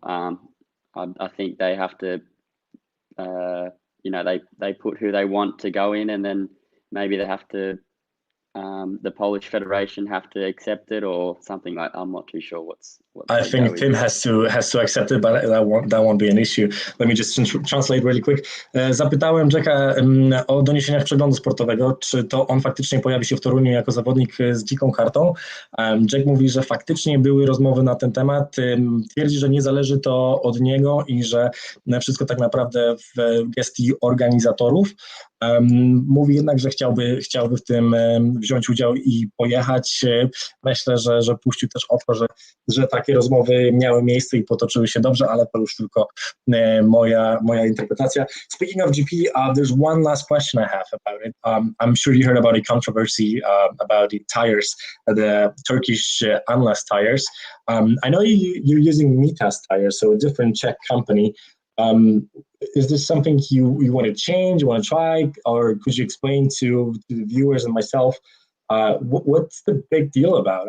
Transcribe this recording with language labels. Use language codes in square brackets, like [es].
[en] I think they have to, they put who they want to go in, and then maybe they have to, the Polish Federation have to accept it or something like. I'm not too sure what. I think Tim has to accept it, but that won't be an issue. Let me just translate really quick. [pl] Zapytałem Jacka o doniesieniach przeglądu sportowego, czy to on faktycznie pojawi się w Toruniu jako zawodnik z dziką kartą. Jack mówi, że faktycznie były rozmowy na ten temat. Twierdzi, że nie zależy to od niego i że wszystko tak naprawdę w gestii organizatorów. Mówi jednak, że chciałby w tym wziąć udział i pojechać. Myślę, że puścił też oko, że takie rozmowy miały miejsce i potoczyły się dobrze, ale to już tylko moja interpretacja. [en] Speaking of GP, there's one last question I have about it. I'm sure you heard about a controversy about the tires, the Turkish Unless tires. I know you're using Mitas tires, so a different Czech company. Is this something you want to change, you want to try, or could you explain to the viewers and myself what's the big deal about?